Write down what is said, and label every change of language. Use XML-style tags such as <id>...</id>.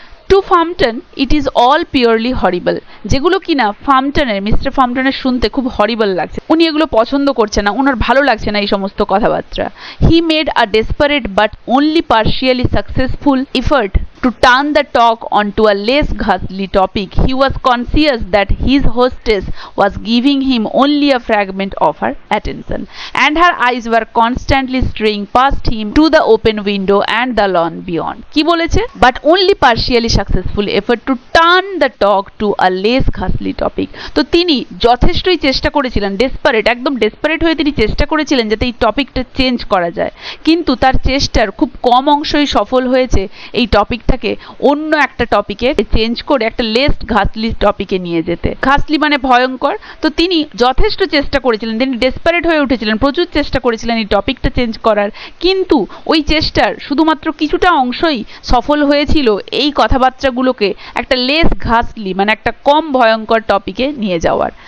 <en>to Framton it is all purely horrible,</en> <bn>যেগুলো কিনা ফাম্পটনের, mister ফাম্পটনের শুনতে খুব হরিবল লাগছে, উনি এগুলো পছন্দ করছে না, ওনার ভালো লাগছে না এই সমস্ত কথাবার্তা।</bn> <en>He made a desperate but only partially successful effort to turn the talk onto a less ghastly topic. He was conscious that his hostess was giving him only a fragment of her attention, and her eyes were constantly straying past him to the open window and the lawn beyond.</en> <bn>কি বলেছে?</bn> <en>But only partially successful effort to turn the talk to a less ghastly topic.</en> <bn>তো তিনি যথেষ্টই চেষ্টা করেছিলেন, একদম desperate হয়ে তিনি চেষ্টা করেছিলেন যাতে এই টপিকটা চেঞ্জ করা যায়, কিন্তু তার চেষ্টার খুব কম অংশই সফল হয়েছে এই টপিকটাকে অন্য একটা টপিকে চেঞ্জ করে একটা লেস ঘাসলি টপিকে নিয়ে যেতে। ঘাসলি মানে ভয়ঙ্কর। তো তিনি যথেষ্ট চেষ্টা করেছিলেন, তিনি ডেসপারেট হয়ে উঠেছিলেন, প্রচুর চেষ্টা করেছিলেন এই টপিকটা চেঞ্জ করার, কিন্তু ওই চেষ্টার শুধুমাত্র কিছুটা অংশই সফল হয়েছিল এই কথাবার্তাগুলোকে একটা লেস ঘাসলি মানে একটা কম ভয়ঙ্কর টপিকে নিয়ে যাওয়ার।</bn>